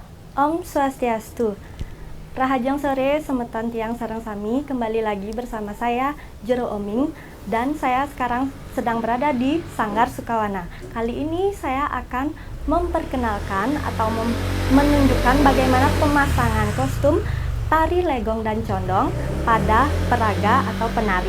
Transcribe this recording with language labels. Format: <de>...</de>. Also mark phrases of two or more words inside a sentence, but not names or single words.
<ban>Om Swastiastu. Rahajang sore semeton tiang sareng sami,</ban> <id>kembali lagi bersama saya Jero Oming dan saya sekarang sedang berada di Sanggar Sukawana. Kali ini saya akan memperkenalkan atau menunjukkan bagaimana pemasangan kostum tari legong dan condong pada peraga atau penari.</id>